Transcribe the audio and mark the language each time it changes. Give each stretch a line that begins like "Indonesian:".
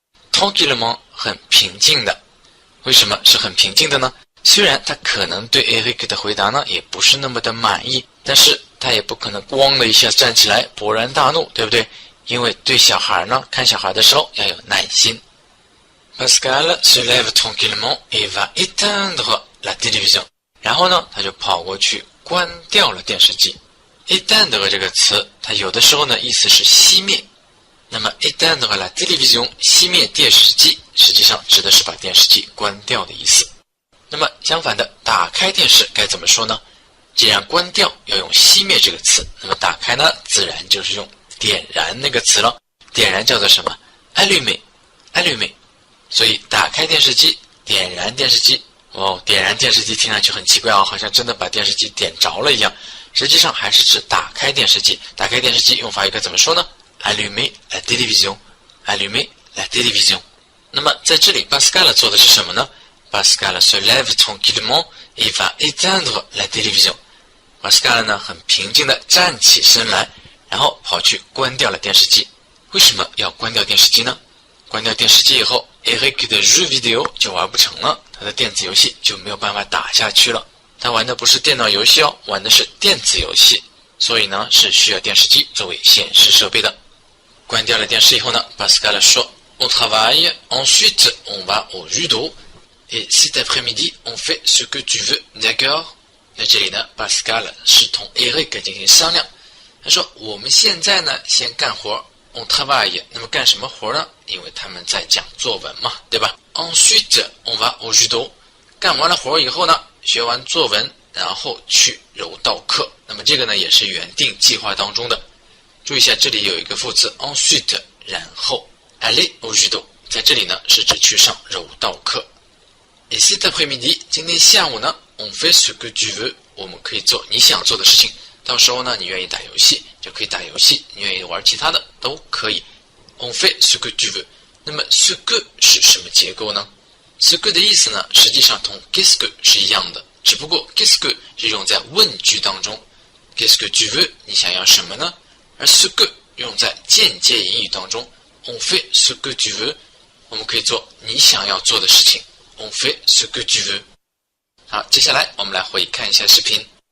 Chinese: tranquillement 很平静的。为什么是很平静的呢？虽然他可能对 Eric 的回答呢也不是那么的满意，但是他也不可能咣的一下站起来勃然大怒，对不对？因为对小孩呢，看小孩的时候要有耐心。
French: Pascal se lève tranquillement et va éteindre la télévision。
Chinese: 然后呢，他就跑过去关掉了电视机。éteindre 这个词，它有的时候呢意思是熄灭。那么
French: éteindre la télévision
Chinese: 熄灭电视机，实际上指的是把电视机关掉的意思。那么相反的，打开电视该怎么说呢？既然关掉要用熄灭这个词，那么打开呢，自然就是用点燃那个词了。点燃叫做什么？ allumer， allumer。所以打开电视机，点燃电视机。点燃电视机听上去很奇怪好像真的把电视机点着了一样。实际上还是指打开电视机。打开电视机用法语该怎么说呢？
French: allumer la télévision， allumer la télévision。
Chinese: 那么在这里 Pascal 做的是什么呢？
French: Pascal se lève tranquillement et va éteindre la télévision。
Chinese: Pascal 呢很平静地站起身来，然后跑去关掉了电视机。为什么要关掉电视机呢？关掉电视机以后 Eric 的 jeu vidéo 就玩不成了，他的电子游戏就没有办法打下去了。他玩的不是电脑游戏玩的是电子游戏，所以呢是需要电视机作为显示设备的。关掉了电视以后呢
French: Pascal 说 On travaille, ensuite on va au judo et cet après-midi on fait ce que tu veux, d'accord？
Chinese: 在这里呢 Pascal 是同 Eric 进行商量，他说我们现在呢先干活
French: On travaille，
Chinese: 那么干什么活呢？因为他们在讲作文嘛，对吧？
French: Ensuite on va au judo，
Chinese: 干完了活以后呢，学完作文，然后去柔道课。那么这个呢也是原定计划当中的。注意一下，这里有一个副词 ensuite， 然后
French: aller au judo，
Chinese: 在这里呢是指去上柔道课。
French: Et cet après-midi，
Chinese: 今天下午呢
French: on fait ce que tu veux，
Chinese: 我们可以做你想做的事情。到时候呢，你愿意打游戏就可以打游戏，你愿意玩其他的都可以。
French: On fait ce que tu veux。
Chinese: 那么 ce que 是什么结构呢？ce que 的意思呢，实际上同 qu'est-ce que 是一样的，只不过 qu'est-ce que 是用在问句当中，
French: Qu'est-ce que tu veux？
Chinese: 你想要什么呢？而 ce que 用在间接引语当中 ，
French: on fait ce que tu veux，
Chinese: 我们可以做你想要做的事情 ，
French: on fait ce que tu veux。
Chinese: 好，接下来我们来回看一下视频。